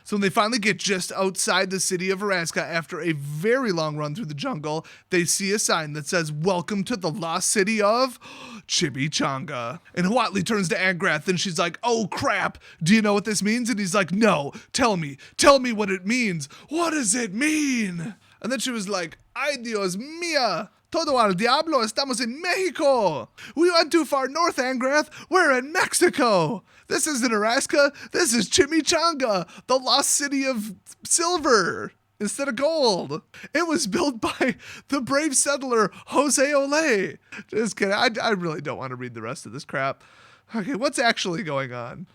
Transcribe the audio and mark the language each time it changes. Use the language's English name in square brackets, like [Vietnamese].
[English] So when they finally get just outside the city of Orazca after a very long run through the jungle, they see a sign that says, "Welcome to the lost city of Chimichanga." And Huatli turns to Angrath and she's like, "Oh crap, do you know what this means?" And he's like, "No, tell me what it means. What does it mean?" And then she was like, [Spanish] "Ay Dios mía. Todo al diablo, estamos en Mexico. [English] We went too far north, Angrath. We're in Mexico. This isn't Orazca. This is Chimichanga, the lost city of silver instead of gold. It was built by the brave settler Jose Ole." Just kidding. I really don't want to read the rest of this crap. Okay, what's actually going on?